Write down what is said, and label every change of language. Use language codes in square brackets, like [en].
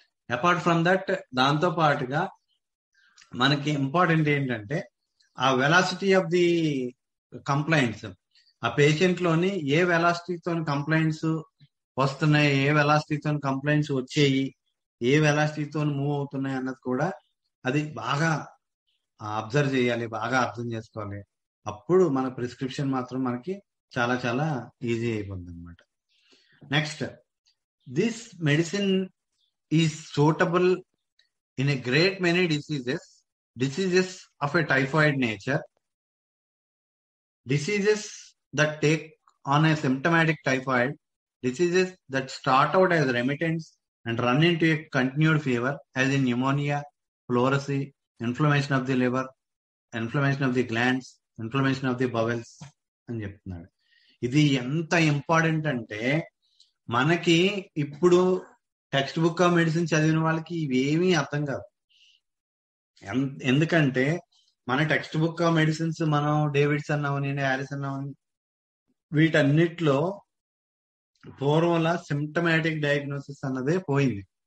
[te] Apart from that, దాంతో పాటుగా మనకి ఇంపార్టెంట్ ఏంటంటే ఆ వెలాసిటీ ఆఫ్ ది కంప్లైంట్స్, ఆ పేషెంట్ లోని ఏ వెలాసిటీతో కంప్లైంట్స్ వస్తున్నాయి, ఏ వెలాసిటీతో కంప్లైంట్స్ వచ్చాయి, ఏ వెలాసిటీతో మూవ్ అవుతున్నాయి అన్నది కూడా అది బాగా అబ్జర్వ్ చేయాలి, బాగా అర్థం చేసుకోవాలి. అప్పుడు మన ప్రిస్క్రిప్షన్ మాత్రం మనకి చాలా చాలా ఈజీ అయిపోతుంది అనమాట. [en] next, this medicine is suitable in a great many diseases of a typhoid nature, diseases that take on a symptomatic typhoid, diseases that start out as remittents and run into a continued fever, as in pneumonia, pleurisy, inflammation of the liver, inflammation of the glands, inflammation of the bowels [te] అని చెప్తున్నాడు. ఇది ఎంత important అంటే మనకి ఇప్పుడు text book of medicine చదివిన వాళ్ళకి ఇవేమీ అర్థం కాదు. ఎందుకంటే మన టెక్స్ట్ బుక్ ఆఫ్ మెడిసిన్స్ మనం డేవిడ్సన్ అవనండి, హారిసన్ అవని, వీటన్నిటిలో పూర్వంలా సిమ్టమాటిక్ డయాగ్నోసిస్ అన్నదే పోయింది.